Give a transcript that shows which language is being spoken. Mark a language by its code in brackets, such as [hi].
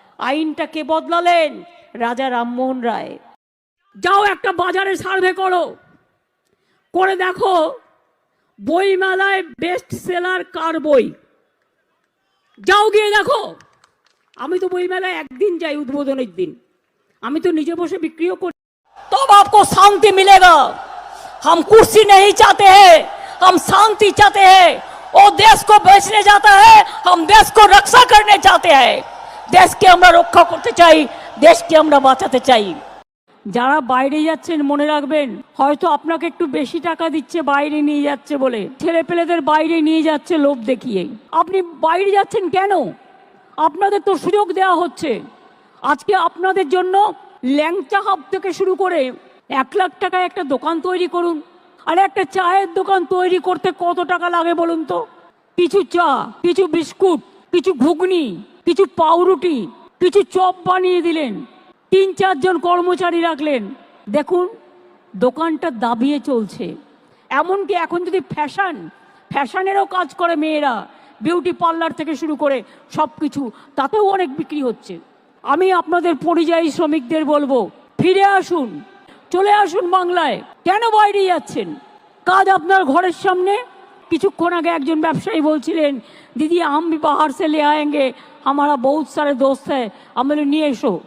[bn] আইনটা কে বদলালেন? রাজা রামমোহন রায়। যাও একটা বাজারে সার্ভে করে দেখো বই মেলায় বেস্ট সেলার কার বই। যাও গিয়ে দেখো। আমি তো বই মেলায় একদিন যাই, উদ্বোধনের দিন। আমি তো নিজে বসে বিক্রিও করি। [hi] तब आपको शांति मिलेगा। हम कुर्सी नहीं चाहते हैं, हम शांति चाहते हैं। वो देश को बेचने जाता है, हम देश को रक्षा करने चाहते हैं। देश के [bn] আমরা রক্ষা করতে চাই, দেশকে আমরা বাঁচাতে চাই। যারা বাইরে যাচ্ছেন মনে রাখবেন, হয়তো আপনাকে একটু বেশি টাকা দিচ্ছে বাইরে নিয়ে যাচ্ছে বলে, ছেলে পেলেদের বাইরে নিয়ে যাচ্ছে লোভ দেখিয়ে। আপনি বাইরে যাচ্ছেন কেন? আপনাদের তো সুযোগ দেওয়া হচ্ছে। আজকে আপনাদের জন্য ল্যাংচা হাব থেকে শুরু করে 1 লাখ টাকায় একটা দোকান তৈরি করুন। আর একটা চায়ের দোকান তৈরি করতে কত টাকা লাগে বলুন তো? কিছু চা, কিছু বিস্কুট, কিছু ঘুগনি, কিছু পাউরুটি, কিছু চপ বানিয়ে দিলেন, 3-4 জন কর্মচারী রাখলেন, দেখুন দোকানটা দাবিয়ে চলছে। এমনকি এখন যদি ফ্যাশনেরও কাজ করে মেয়েরা, বিউটি পার্লার থেকে শুরু করে সব কিছু, তাতেও অনেক বিক্রি হচ্ছে। আমি আপনাদের পরিযায়ী শ্রমিকদের বলবো, ফিরে আসুন, চলে আসুন বাংলায়। কেন বাইরে যাচ্ছেন? কাজ আপনার ঘরের সামনে। কিছুক্ষণ আগে একজন ব্যবসায়ী বলছিলেন, দিদি [hi] हम भी बाहर से ले आएंगे, हमारा बहुत सारे दोस्त है। [bn] আমি নিয়ে এসো।